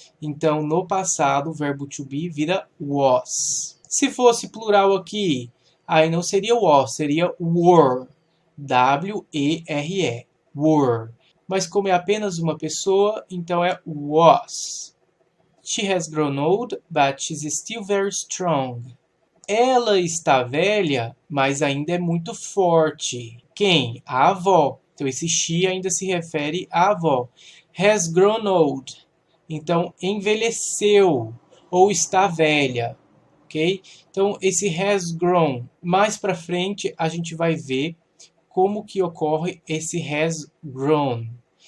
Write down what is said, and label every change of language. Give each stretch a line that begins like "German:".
Portuguese: Então, no passado, o verbo to be vira was. Se fosse plural aqui, aí não seria was, seria were. W-E-R-E. Were. Mas como é apenas uma pessoa, então é was.
English: She has grown old, but she's still very strong.
Portuguese: Ela está velha, mas ainda é muito forte. Quem? A avó. Então, esse she ainda se refere à avó.
English: Has grown old.
Portuguese: Então, envelheceu ou está velha. Ok? Então, esse
English: has grown.
Portuguese: Mais para frente, a gente vai ver como que ocorre esse has grown.